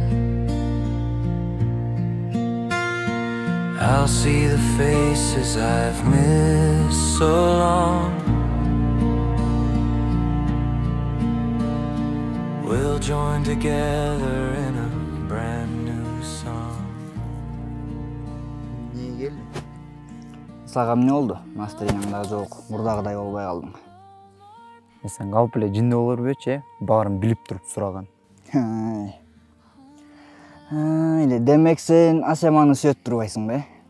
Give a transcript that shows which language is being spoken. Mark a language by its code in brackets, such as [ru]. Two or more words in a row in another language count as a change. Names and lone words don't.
[en] I'll see the faces I've missed so long. We'll join together in a brand new song. [ky] Эмне келди? Сага эмне болду? Настроениең да жок, мурдагыдай болбой калдың. Сен калп эле жинде болор белчи, баарын билип туруп сураган. Демек сен Асеманы сүйөт турбайсың бе?